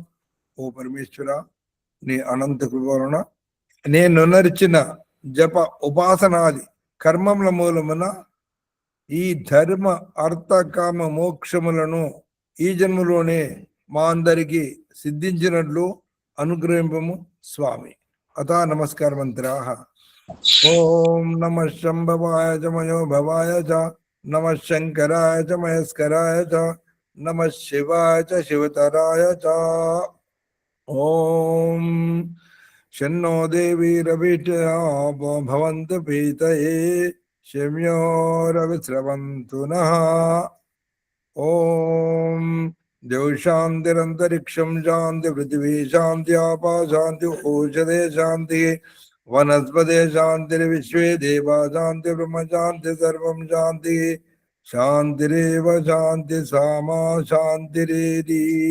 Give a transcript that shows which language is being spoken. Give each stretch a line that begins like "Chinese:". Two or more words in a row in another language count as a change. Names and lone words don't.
Telugu: ఓ పరమేశ్వర, నీ అనంత కృప వలన నేను నరిచిన జప ఉపాసనాది కర్మముల మూలమున ఈ ధర్మ అర్థ కామ మోక్షములను ఈ జన్మలోనే మా అందరికి సిద్ధించినట్లు అనుగ్రహింపము స్వామి.
Sanskrit: అథ నమస్కార మంత్రాః. ఓం నమః శంభవాయ చ మయో భవాయ చ నమః శంకరాయ చ మహేశ్వరాయ చ నమః శివాయ చ శివతరాయ చ. ఓం शन्नो देवीरभिषापो भवन्तु पीतये शम्यो रविस्रवन्तु नः। ओम देव शांतिरंतरिक्षम शांति पृथ्वी शांति आपा शांति औषधे शांति वनस्पते शांति विश्वे देवा शांति ब्रह्म शांति सर्वं शांति शांतिरेव शांति सामा शांतिरेधि।